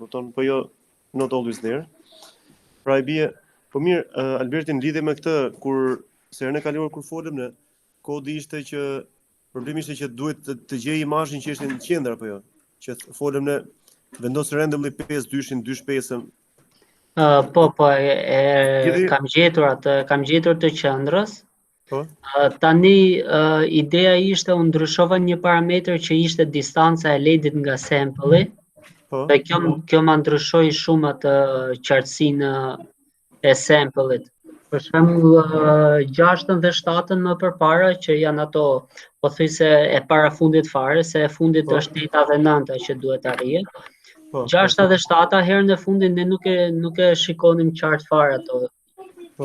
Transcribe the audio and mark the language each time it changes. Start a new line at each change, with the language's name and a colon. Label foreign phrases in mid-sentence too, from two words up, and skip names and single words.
Albanian: kupton, po jo
English: not always there.
Albanian: Pra e bie, po mirë, Albertin lidhe me këtë kur herën e kaluar kur folëm ne, kodi ishte që problemi ishte që duhet të gjej imazhin që ishte në qendër apo jo. Që folëm ne vendos randomly 5-2-shin, 2-5-ën. Po, kam gjetur të qendrës. Po. Tani ideja ishte unë ndryshova një parametër që ishte distanca e ledit nga sample-i. Po. Dhe kjo ma ndryshoi shumë atë qartësinë e sample-it. Për shembull 6-ën dhe 7-ën më përpara që janë ato pothuajse e parafundit fare, se e fundit është 8-a dhe 9-a që duhet arrihet. 6-a dhe 7-a herën e fundit ne nuk e shikonim qartë fare ato. Po.